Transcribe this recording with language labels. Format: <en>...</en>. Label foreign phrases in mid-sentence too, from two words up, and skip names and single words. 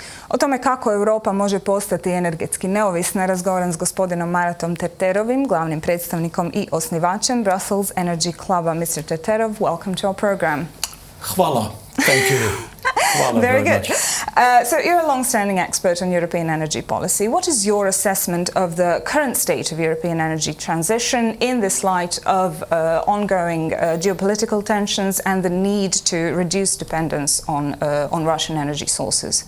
<hr>O tome kako Europa može postati energetski neovisna razgovaram s gospodinom Maratom Terterovim, glavnim predstavnikom i osnivačem Brussels Energy Cluba.</hr> <en>Mr. Terterov, welcome to our program.</en> <hr>Hvala.</hr> <en>Thank you.</en> <hr>Hvala</hr> <en>very good. much. So you're a long-standing expert on European energy policy. What is your assessment of the current state of European energy transition in this light of ongoing geopolitical tensions and the need to reduce dependence on Russian energy sources?</en>